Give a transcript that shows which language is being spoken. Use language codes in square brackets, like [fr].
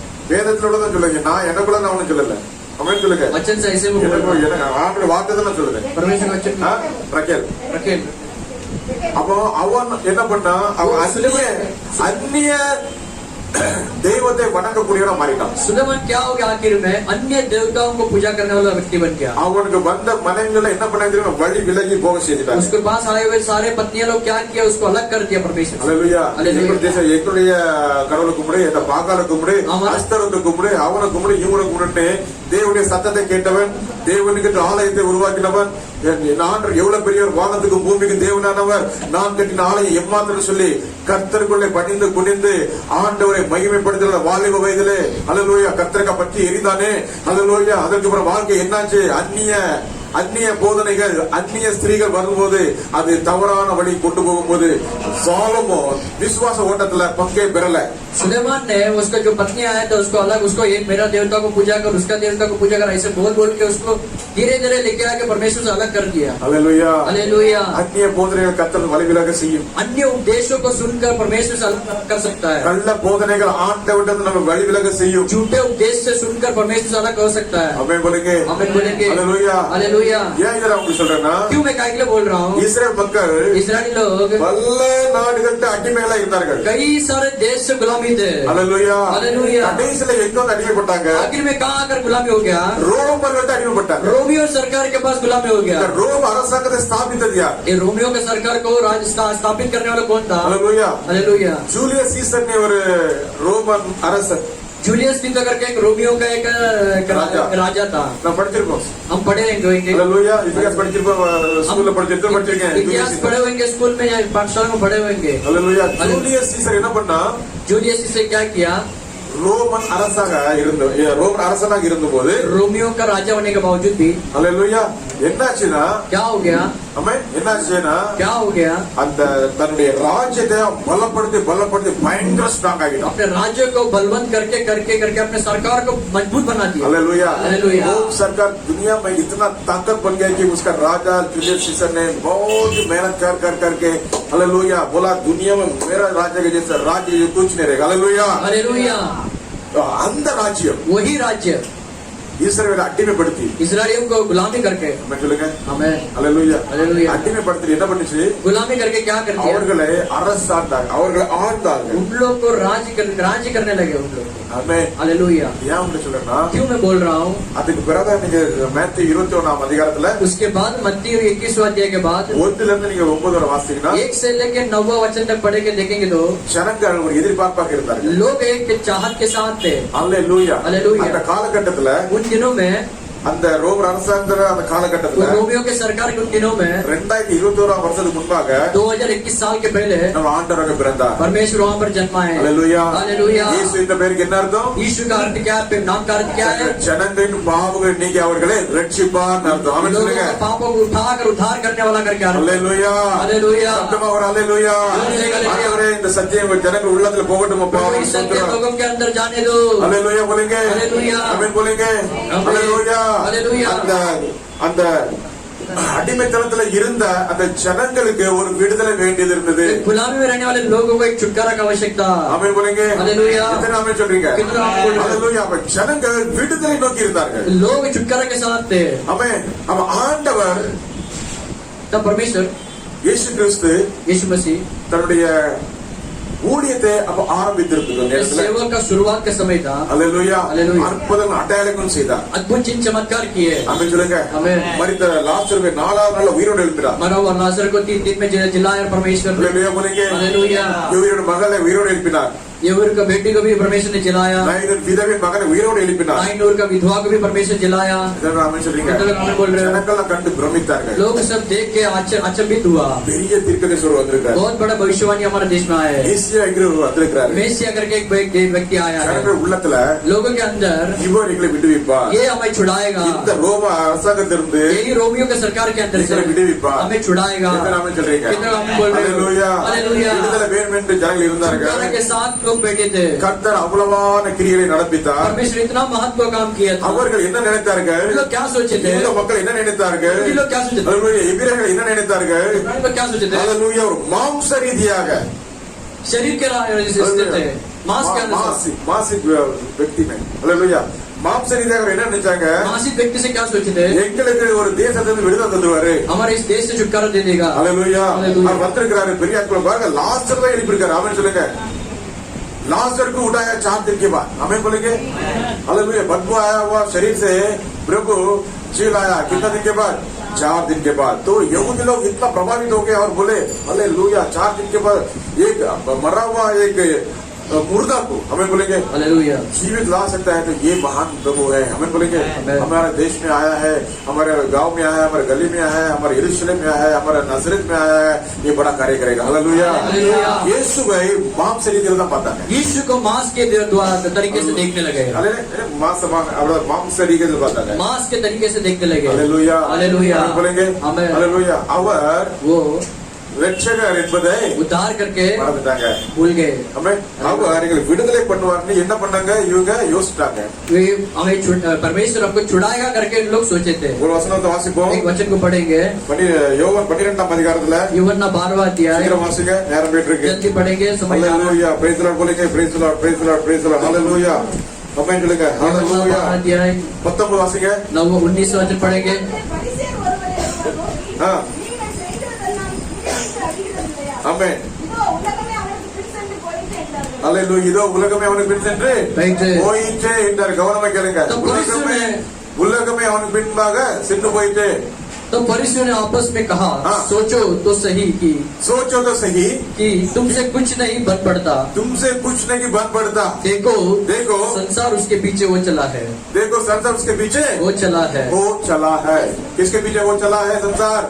[ta] வேதத்துல தான் சொல்லுங்க நான் எனக்குள்ள நான் ஒண்ணும் சொல்லல அவன் சொல்லுங்க [hi] वचन से ऐसे में [ta] எனக்கு [hi] बोलते हैं। [ta] எனக்கு ஆண்டோட வார்த்தை தான் சொல்லுங்க [hi] परमेश्वर का वचन [ta] ரக்கேல் [hi] रखेल। [ta] அப்போ அவன் என்ன பண்ணா அவன் அந்நிய தெய்வத்தை வணங்கக்கூடியவனா மாறிட்டான் [hi] सुलेमान क्या हो गया? आखिर में अन्य देवताओं को पूजा करने वाला व्यक्ति बन गया। [ta] அவனுக்கு வந்த மனைவிகளை என்ன பண்ண தெரியுமா வழி விலகி போக செய்துட்டாங்க [hi] उसके पास आए हुए सारे पत्नियां लोग क्या किया? उसको अलग कर दिया परमेश्वर से। [ta] அல்லேலூயா அல்லேலூயா. எங்களுடைய கடவுளை கும்பிடு என்ன பாக்கால கும்பிடு ஆமா. அஸ்தரத்தை கும்பிடு அவனை கும்பிடு இவனை கும்பிட்டு தேவனுடைய சத்தத்தை கேட்டவன் தேவனுக்கு ஆலயத்தை உருவாக்கினவன் நான் எவ்வளவு பெரிய ஒரு வானத்துக்கும் பூமிக்கும் தேவனானவர் நான் கட்டின ஆலயம் எம்மாத்திரம் சொல்லி கர்த்தருக்குள்ளே பணிந்து குனிந்து ஆண்டவரை மகிமைப்படுத்துகிற வாலிப வயதிலே அல்லேலூயா கர்த்தரை பற்றி எரிந்தானே அல்லேலூயா அதற்கு அப்புறம் வாழ்க்கை என்னாச்சு அந்நிய போதனைகள் அந்நிய ஸ்திரீகள் வரும்போது அது தவறான வழி கொண்டு போகும்போது சாலமோன் விசுவாச ஓட்டத்துல பங்கே பெறல [hi] सुलेमान ने उसका जो पत्नी आया था उसको अलग, उसको एक मेरा देवता को पूजा कर उसका देवता को पूजा कर ऐसे बोल के उसको धीरे धीरे लेके आके परमेश्वर से अलग कर दिया। [ta] அல்லேலூயா [hi] हालेलुया। [ta] அந்நிய போதனைகள் கர்த்தர் வழிவிலக செய்யும் [hi] अन्य उपदेशों को सुनकर परमेश्वर से अलग कर सकता है। [ta] கள்ள போதனைகள் ஆண்டவரிடம் நம்ம வழிவிலக செய்யும் [hi] झूठे उपदेश से सुनकर परमेश्वर से अलग हो सकता है। [ta] ஆமென் बोलेंगे [hi] आमीन बोलेंगे। [ta] அல்லேலூயா [hi] हालेलुया। हालेलुया। [ta] ஏன் இதை நான் உங்களுக்கு சொல்றேன்னா [hi] क्यों मैं काय के लिए बोल रहा हूँ? [ta] இஸ்ரேல் மக்கள் [hi] इस्राएली लोग [ta] பல நாடுகள்கிட்ட அடிமைகளா இருந்தார்கள். [hi] कई सारे देश से गुलामी थे। [ta] அல்லேலூயா. [hi] हालेलुया। [ta] கடைசியில எங்க வந்து அடிமைப்பட்டாங்க? [hi] आखिर में कहाँ आकर गुलामी हो गया? [ta] ரோமர்கள்ட்ட அடிமைப்பட்டாங்க. [hi] रोमियो सरकार के पास गुलामी हो गया। [ta] இந்த ரோம அரசாங்கத்தை ஸ்தாபித்தது யார்? [hi] ये रोमियो के सरकार को स्थापित करने वाला कौन था? [ta] அல்லேலூயா. [hi] हालेलुया। [ta] ஜூலியஸ் சீசர் ने ஒரு ரோமன் அரசர். [hi] जूलियस सीजर करके एक रोमियो का एक राजा था। [ta] நான் படிச்சிருக்கோம். [hi] हम पढ़े होंगे। [ta] அல்லேலூயா. இतिहास படிச்சிருப்போம், ஸ்கூல்ல படிச்சிருக்கேன். [hi] इतिहास पढ़े होंगे, स्कूल में या पाठशाला में पढ़े होंगे। [ta] அல்லேலூயா. ஜூலியஸ் சீசர் என்ன பண்ணா? [hi] जूलियस सीजर क्या किया? [ta] ரோமன் அரசனாக இருந்தபோது [hi] रोमियो का राजा होने के बावजूद भी [ta] அல்லேலூயா என்னாச்சுன்னா [hi] क्या हो गया? [ta] என்னாச்சுன்னா [hi] क्या हो गया? [ta] அந்த தன்னுடைய ராஜ்யத்தை பலப்படுத்தி பயங்கர ஸ்ட்ராங் ஆகிட்டான். [hi] अपने राज्य को बलवंत करके करके करके अपने सरकार को मजबूत बना दिया। हालेलुया। हालेलुया। वो सरकार दुनिया में इतना ताकत बन गया कि उसका राजा जूलियस सीजर ने बहुत मेहनत कर करके हालेलुया बोला दुनिया में मेरा राज्य के जैसा राज्य कुछ नहीं रहेगा। हालेलुया। हालेलुया। [ta] அந்த ராஜ்யம் [hi] वही राज्य [ta] இஸ்ரவேலை அடிமைப்படுத்தி [hi] इस्राएलियों को गुलामी करके [ta] சொல்லுங்க [hi] हमें [ta] அல்லேலூயா [hi] हालेलुया [ta] அடிமைப்படுத்தி என்ன பண்ணுச்சு? [hi] गुलामी करके क्या कर दिया? [ta] அவர்களை அரசாண்டாங்க, அவர்களை ஆண்டாங்க. [hi] उन लोग को राज्य करने लगे उन लोग। [ta] ஆமென். [hi] हालेलुया। [ta] ஏன் உங்களுக்கு சொல்றேன்னா [hi] क्यों मैं बोल रहा हूँ? [ta] அதுக்கு பிறகு நீங்க மத்தேயு 21ஆம் அதிகாரத்துல [hi] उसके बाद मत्ती 21वां अध्याय के बाद [ta] 1 இருந்து நீங்க 9 வரை வாசிச்சீங்கன்னா [hi] 1 से लेकर 9वां वचन तक पढ़ के देखेंगे तो [ta] ஜனங்கள் ஒரு எதிர்பார்ப்பாக இருந்தார்கள். [hi] लोग एक चाहत के साथ थे। [ta] அல்லேலூயா. [hi] हालेलुया। [ta] அந்த காலகட்டத்துல [hi] उन दिनों में [ta] அந்த ரோமர் அரசாங்கத்துல அந்த காலகட்டத்துல [hi] रोमियो के सरकार के उन दिनों में [ta] 2021 வருஷத்துக்கு முன்பாக [hi] 2021 साल के पहले [ta] நம்ம ஆண்டவராக பிறந்தார். [hi] परमेश्वर वहां पर जन्मा है। [ta] அல்லேலூயா. [hi] हालेलुया। [ta] இயேசு என்ற பெயருக்கு என்ன அர்த்தம்? [hi] यीशु का अर्थ क्या है? नाम का अर्थ क्या है? [ta] ஜனங்களின் பாவங்களை நீக்கி அவர்களை ரட்சிப்பார்னு அர்த்தம். ஆமென் [hi] लोगों [ta] சொல்லுங்க. [hi] के पापों को उठाकर उद्धार करने वाला करके अर्थ। [ta] அல்லேலூயா. [hi] हालेलुया। [ta] சத்தமா ஒரு அல்லேலூயா. ஆண்டவரே இந்த சத்தியம் ஜனங்கள் உள்ளத்துல போகட்டும் அப்பா. [hi] इस सत्य लोगों के अंदर जाने दो। [ta] அல்லேலூயா बोलेंगे. [hi] हालेलुया। [ta] ஆமென் बोलेंगे. அல்லேலூயா. [hi] हालेलुया। [ta] அந்த அடிமைத்தனத்துல இருந்த அந்த ஜனங்களுக்கு ஒரு விடுதலை வேண்டியது இருந்தது. [hi] गुलामी में रहने वाले लोगों को एक छुटकारा की आवश्यकता। [ta] ஆமென் बोलेंगे. [hi] हालेलुया। [ta] कितना ஆமென் சொல்றீங்க? [hi] कितना आमीन बोल रहे हैं? [ta] அல்லேலூயா. அப்ப ஜனங்கள் விடுதலை நோக்கி இருந்தார்கள். [hi] लोग छुटकारा के साथ थे। [ta] ஆமென். அப்ப ஆண்டவர் [hi] तब परमेश्वर [ta] இயேசு கிறிஸ்து [hi] यीशु मसीह [ta] தன்னுடைய ஊழியத்தை அப்ப ஆரம்பித்திருந்தது அந்த இடத்துல. [hi] सेवा का शुरुआत का समय था। [ta] அல்லேலூயா. அல்லேலூயா. அற்புதங்கள் அடையாளங்களும் செய்தார். [hi] अद्भुत चिन्ह चमत्कार किए। [ta] ஆமென் சொல்லுங்க. ஆமென். மரித்த லாசருவை 4ஆவது நாள்ல உயிரோடு எழுப்பினார். [hi] मरा हुआ लाजर को 3 दिन में जिलाया परमेश्वर। [ta] அல்லேலூயா बोलेंगे. [hi] हालेलुया। [ta] யூதரோட மகளை உயிரோடு எழுப்பினார். [hi] येहूर का बेटी को भी परमेश्वर ने जिलाया। [ta] நாயினின் விதவின் மகனை உயிரோடு எழுப்பினார். [hi] नाइनूर का विधवा को भी परमेश्वर जिलाया। [ta] இதெல்லாம் ஆமென் சொல்றீங்க. [hi] आमीन बोल रहे हो। [ta] ஜனங்கள் கண்டு பிரமித்தார்கள். [hi] लोग सब देख के अचंभित हुआ। [ta] பெரிய தீர்க்கதரிசி வந்திருக்கார். [hi] बहुत बड़ा भविष्यवाणी हमारे देश में आया है। [ta] ஈசியா என்கிறவர் வந்திருக்கிறார். [hi] मेसिया करके एक व्यक्ति आया है। [ta] ஜனங்கள் உள்ளத்துல [hi] लोगों के अंदर [ta] இவர் எங்களை விடுவிப்பார். [hi] ये हमें छुड़ाएगा। [ta] இந்த ரோம அரசாங்கத்திலிருந்து [hi] यही रोमियो के सरकार के अंदर से [ta] எங்களை விடுவிப்பார். [hi] हमें छुड़ाएगा। [ta] எத்தனை ஆமென் சொல்றீங்க? [hi] कितना आमीन बोल रहे हो? [ta] அல்லேலூயா. [hi] हालेलुया। [ta] விடுதலை வேண்டும் என்று ஜனங்கள் இருந்தார்கள். [hi] छुटकारा के साथ लोग बैठे थे। [ta] கர்த்தர் அவ்வளவான கிரியைகளை நடப்பித்தார். [hi] परमेश्वर इतना महत्व काम किया था। [ta] அவர்கள் என்ன நினைத்தார்கள்? [hi] लोग क्या सोचे थे? [ta] யூத மக்கள் என்ன நினைத்தார்கள்? [hi] लोग क्या सोचे थे? [ta] அல்லேலூயா. எபிரேயர்கள் என்ன நினைத்தார்கள்? [hi] लोग क्या सोचे थे? [ta] அல்லேலூயா. ஒரு மாம்ச ரீதியாக [hi] शरीर के स्थित थे। मांस के अनुसार। மாசிக் व्यक्ति में அல்லேலூயா. [ta] மாம்ச ரீதியாக அவர் என்ன நினைச்சாங்க? [hi] मासिक व्यक्ति से क्या सोचे थे? [ta] எங்களுக்கு ஒரு தேசத்திலிருந்து விடுதலை தந்துருவாரு. [hi] हमारे इस देश से छुटकारा दे देगा। [ta] அல்லேலூயா. [hi] हालेलुया। [ta] அவர் வந்திருக்கிறாரு. பெரிய ஆட்கள் பாருங்க. லாசர் தான் எழுப்பியிருக்காரு. ஆமென் சொல்லுங்க. [hi] लाजर को उठाया 4 दिन के बाद। आमीन बोलेंगे। हालेलुया। बदबू आया हुआ शरीर से प्रभु जी लाया कितना दिन के बाद? 4 दिन के बाद। तो यहूदी लोग इतना प्रभावित हो गए और बोले हालेलुया 4 दिन के बाद एक मरा हुआ एक मुर्दा को हमें बोलेंगे हालेलुया जीवित ला सकता है, तो ये महान प्रभु है। हमें बोलेंगे हमारे देश में आया है, हमारे गांव में आया है, हमारे गली में आया है, हमारे यरूशलेम में आया है, हमारे नजरत में आया है, ये बड़ा कार्य करेगा। हालेलुया। यीशु भाई मांस से रीति पता है। यीशु को मांस के द्वारा तरीके से देखने लगे। मांस से रीति पता है। मांस के तरीके से देखने लगे। हालेलुया। हालेलुया बोलेंगे हालेलुया। அவர் वो [ta] ரட்சகர் என்பதை [hi] उद्धार करके [ta] மறந்துட்டாங்க, [hi] भूल गए। [ta] हमें அவர் எங்களை விடுதலை பண்ணுவார்னு என்ன பண்ணாங்க? இவங்க யோசிச்சாங்க। [hi] वे हमें परमेश्वर हमको छुड़ाएगा करके लोग सोचे थे। [ta] ஒரு வசனத்தை வாசிப்போம்। [hi] एक वचन को पढ़ेंगे। [ta] யோவான் 12ஆம் அதிகாரத்துல [hi] यूहन्ना 12वां अध्याय। [ta] சீக்கிரம் வாசிங்க, நேரம் போயிட்டு இருக்கு। [hi] जल्दी पढ़ेंगे, समय हालेलुया। प्रेज द लॉर्ड बोलेंगे। Praise the Lord, praise the Lord, praise the Lord. Hallelujah. [ta] ஆமென் சொல்லுங்க ஹalleluya [hi] अध्याय [ta] 19 வாசிங்க [hi] 19 वचन पढ़ेंगे। [ta] பரிசேயர் ஒருவரை அவர் நோக்கி, ஆ. நீங்கள் செய்கிறதெல்லாம் நீங்களுக்கு அறிகிறதில்லையா? ஆமென் இதோ உலகமே அவனுக்கு பின்சென்று போயிற்று என்றார்கள். ஹalleluya இதோ உலகமே அவனுக்கு பின் சென்று போயிற்று. போயிற்றே என்றார் கவனமா கேளுங்க [hi] तो [ta] உலகமே அவனுக்கு பின்பாக சென்று போயிட்டு [hi] तो फरीसियों ने आपस में कहा, हाँ। सोचो तो सही सोचो तो सही कि तुमसे कुछ नहीं बन पड़ता। तुमसे कुछ नहीं बन पड़ता देखो संसार उसके पीछे वो चला है, देखो संसार उसके पीछे वो चला है। वो चला है किसके पीछे वो चला है संसार